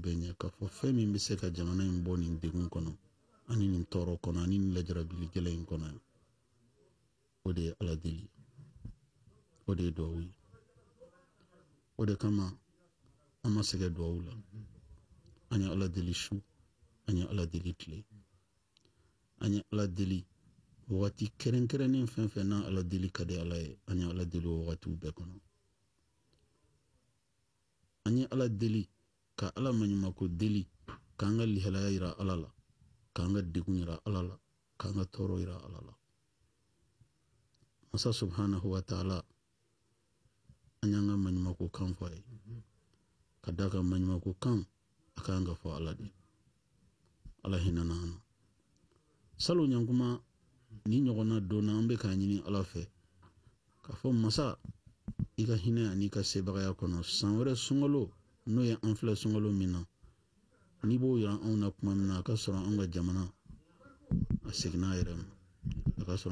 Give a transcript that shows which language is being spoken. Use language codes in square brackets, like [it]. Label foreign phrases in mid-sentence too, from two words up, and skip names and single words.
[bm] bɛɛ ɲɛ k'a fɔ fɛn min bɛ se ka jamana in bɔ nin degun kɔnɔ ani nin tɔɔrɔ kɔnɔ ani nin lajarabili gɛlɛn in kɔnɔ o de ye ala deli o de ye duwawu ye o de kama an ma sɛgɛ duwawu la an ye ala deli su an ye ala deli tile an ye ala deli wagati kɛrɛnkɛrɛnnen fɛn fɛn n'a ala deli ka di ala ye an ye ala deli o wagatiw bɛɛ kɔnɔ an ye ala deli ka ala maɲumako deli k'an ka lihalaya yira ala la k'an ka degun yira ala la k'an ka tɔɔrɔ yira ala la masa [ar] سبحانه وتعالى [bm] an y'an ka maɲumako kan fɔ a ye ka da ka maɲumako kan a k'an ka fɔ ala de ala hinɛna an na salon ɲankuma ni ɲɔgɔnna donna an bɛ k'a ɲini ala fɛ k'a fɔ masa i ka hinɛ ani ka sebagaya kɔnɔ san wɛrɛ sunkalo n'o ye an filɛ sunkalo min na n'i b'o yira anw na kuma min na a ka sɔrɔ an ka jamana a seginna a yɛrɛ ma a ka sɔrɔ